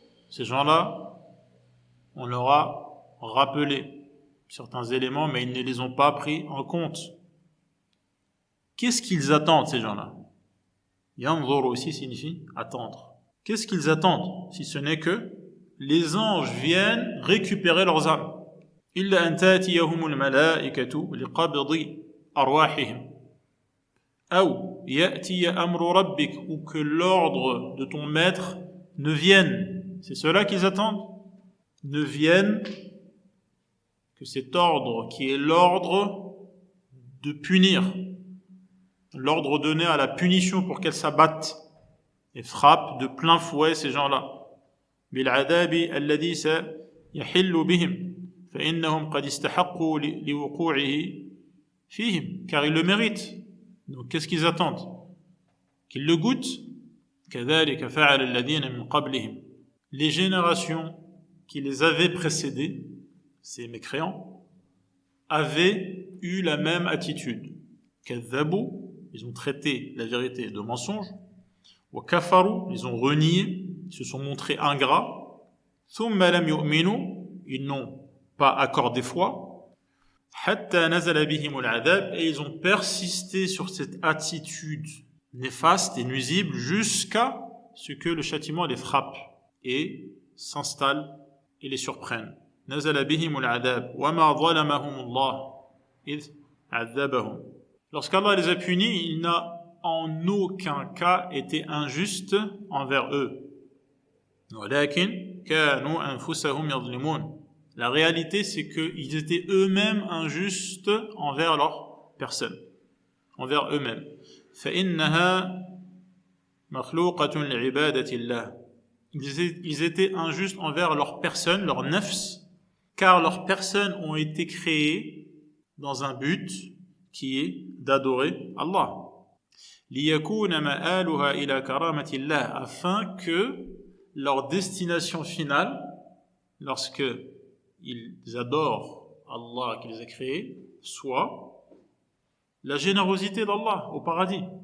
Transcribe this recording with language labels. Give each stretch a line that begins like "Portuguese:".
French: Ces gens-là, on leur a rappelé certains éléments, mais ils ne les ont pas pris en compte. Qu'est-ce qu'ils attendent, ces gens-là? Yanzur aussi signifie attendre. Qu'est-ce qu'ils attendent, si ce n'est que les anges viennent récupérer leurs âmes?
Arabic: إِلَّا أَن تَأْتِيَهُمُ الْمَلَائِكَةُ لِقَبْضِ أَرْوَاحِهِمْ أَوْ يَأْتِيَ أَمْرُ رَبِّكَ,
French: ou que l'ordre de ton maître ne vienne. C'est cela qu'ils attendent? Ne vienne que cet ordre qui est l'ordre de punir, l'ordre donné à la punition pour qu'elle s'abatte et frappe de plein fouet ces gens-là.
Arabic: بالعذاب الذي سيحل بهم فإنهم قد استحقوا لوقوعه فيهم,
French: car ils le méritent. Donc qu'est-ce qu'ils attendent? Qu'ils le goûtent.
Arabic: كذلك فعل الذين من قبلهم.
French: Les générations qui les avaient précédés, ces mécréants, avaient eu la même attitude.
Arabic: كذبوا,
French: ils ont traité la vérité de mensonge.
Arabic: وكفروا,
French: ils ont renié, ils se sont montrés ingrats.
Arabic: ثم لم يؤمنوا,
French: ils n'ont pas accordé foi.
Arabic: حتى نزل بهم العذاب,
French: et ils ont persisté sur cette attitude néfaste et nuisible jusqu'à ce que le châtiment les frappe et s'installe et les surprenne.
Arabic: نزل بهم العذاب وما ظلمهم الله إذ عذبهم.
French: Lorsqu'Allah les a punis, il n'a en aucun cas été injuste envers eux.
Arabic: ولكن كانوا أنفسهم يظلمون.
French: La réalité, c'est qu'ils étaient eux-mêmes injustes envers leur personne, envers eux-mêmes.
Arabic: فإنها مخلوقة لعبادة الله.
French: Ils étaient injustes envers leur personne, leur nafs, car leurs personnes ont été créées dans un but qui est d'adorer Allah.
Arabic: لِيَكُونَ مَآلُهَا إِلَى كَرَامَةِ اللَّهِ,
French: afin que leur destination finale, lorsque ils adorent Allah qui les a créés, soit la générosité d'Allah au paradis.